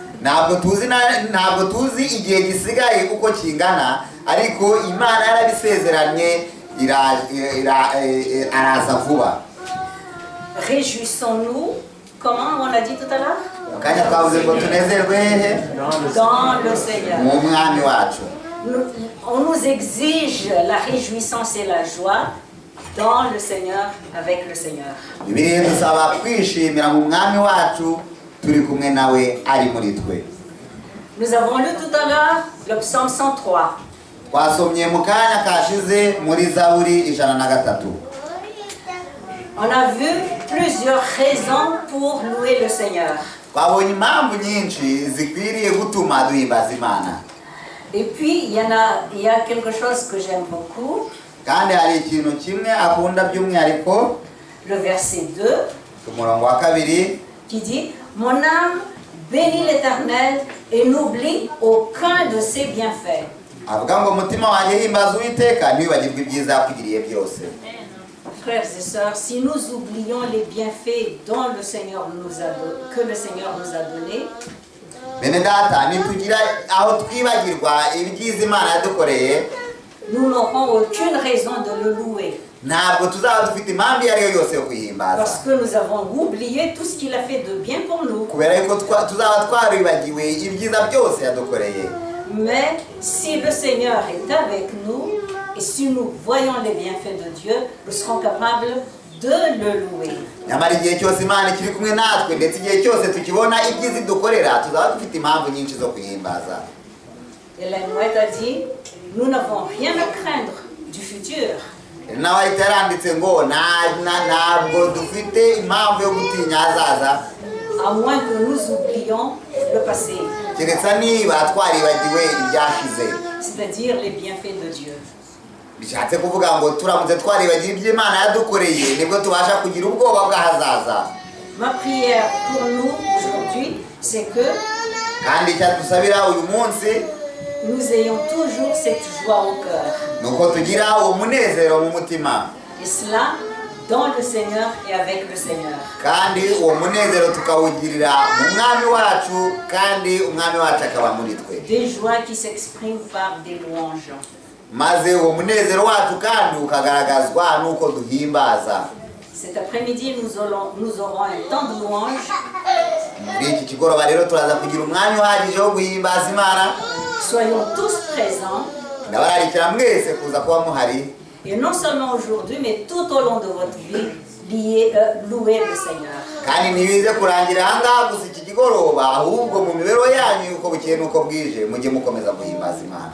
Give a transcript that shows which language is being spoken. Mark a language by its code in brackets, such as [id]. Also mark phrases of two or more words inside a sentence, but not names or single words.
[fr] Réjouissons-nous, comment on a dit tout à l'heure? Dans le Seigneur. On nous exige la réjouissance et la joie dans le Seigneur, avec le Seigneur. [rw] Bibiliya idusaba kwishimira mu mwami wacu turi kumwe nawe ari muri twe. [fr] Nous avons lu tout à l'heure le psaume 103. [rw] Twasomye mu kanya kashize muri Zaburi 103. [fr] On a vu plusieurs raisons pour louer le Seigneur. [rw] Twabonye impamvu nyinshi zikwiriye gutuma duhimbaza Imana. [fr] Et puis, il y a quelque chose que j'aime beaucoup. [rw] Kandi hari ikintu kimwe akunda by'umwihariko, [fr] Le verset 2, [rw] ku murongo wa 2, [fr] qui dit « Mon âme bénit l'Éternel et n'oublie aucun de ses bienfaits. » [rw] avuga ngo umutima wanjye himbaza Uwiteka ntiwibagirwe ibyiza yakugiriye byose. [fr] Frères et sœurs, si nous oublions les bienfaits dont que le Seigneur nous a donnés, [rw] Bene data, nitugira aho twibagirwa ibyiza Imana yadukoreye, [fr] nous n'aurons aucune raison de le louer. [rw] ntabwo tuzaba dufite impamvu iyo ari yo yose yo kuhimbaza. [fr] Parce que nous avons oublié tout ce qu'il a fait de bien pour nous. [rw] Kubera yuko tuzaba twaribagiwe ibyiza byose yadukoreye. [fr] Mais si le Seigneur est avec nous, et si nous voyons les bienfaits de Dieu, nous serons capables de le louer. [rw] Nyamara igihe cyose Imana ikiri kumwe natwe ndetse igihe cyose tukibona ibyiza idukorera, tuzaba dufite impamvu nyinshi zo kuhimbaza. [fr] Ellen White a dit, nous n'avons rien à craindre du futur. [rw] Nawe ahita yaranditse ngo ntabwo dufite impamvu yo gutinya ahazaza, [fr] À moins que nous oublions le passé, [rw] keretse niba twaribagiwe ibyashize. [fr] c'est-à-dire les bienfaits de Dieu. [rw] Bishatse kuvuga ngo turamutse twaribagiwe ibyo Imana yadukoreye nibwo tubasha kugira ubwoba bw'ahazaza. [fr] Ma prière pour nous aujourd'hui, c'est que [rw] Kandi icyadusabira uyu munsi [fr] nous ayons toujours cette joie au cœur. [rw] nuko tugira uwo munezero mu mutima, [fr] Et cela dans le Seigneur et avec le Seigneur. [rw] kandi uwo munezero tukawugirira mu mwami wacu, kandi umwami wacu akaba muri twe. [fr] Des joies qui s'expriment par des louanges. [rw] Maze uwo munezero wacu kandi ukagaragazwa nuko duhimbaza. [fr] Cet après-midi, nous aurons un temps de louange. [rw] Muri iki kigoroba rero turaza kugira umwanya uhagije wo guhimbaza Imana. [fr] Soyons tous présents. [rw] Ndabararikira mwese kuza kuba muhari. [fr] Et non seulement aujourd'hui, mais tout au long de votre vie, louer le Seigneur. [rw] Kandi ntibize kurangira ahangaha gusa iki kigoroba, ahubwo mu mibereho yanyu uko bukeye n'uko bwije mujye mukomeza guhimbaza Imana.